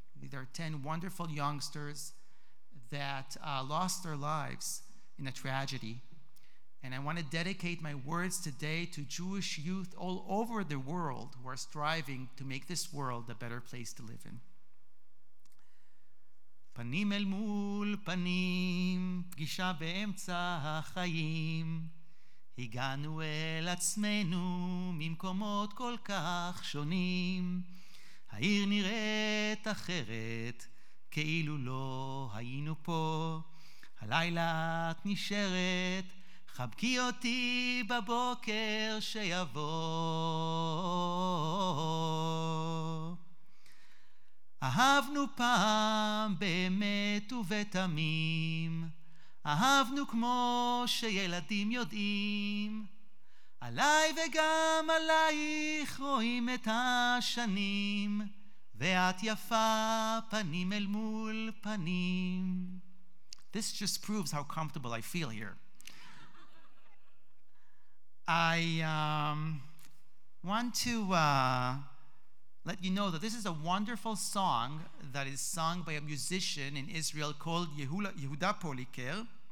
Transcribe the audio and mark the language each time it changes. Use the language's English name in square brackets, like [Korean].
[English] There are 10 wonderful youngsters that lost their lives in a tragedy. And I want to dedicate my words today to Jewish youth all over the world who are striving to make this world a better place to live in. [Hebrew] פנים אל מול פנים, פגישה באמצע החיים. הגענו אל עצמנו ממקומות כל כך שונים. העיר נראית אחרת, כאילו לא היינו פה. הלילה את נשארת, חבקי אותי בבוקר שיבוא. אהבנו פעם באמת ובתמים, אהבנו כמו שילדים יודעים, עליי וגם עלייך רואים את השנים, ואת יפה פנים אל מול פנים. [English] This just proves how comfortable I feel here. I want to let you know that this is a wonderful song that is sung by a musician in Israel called Yehuda Poliker.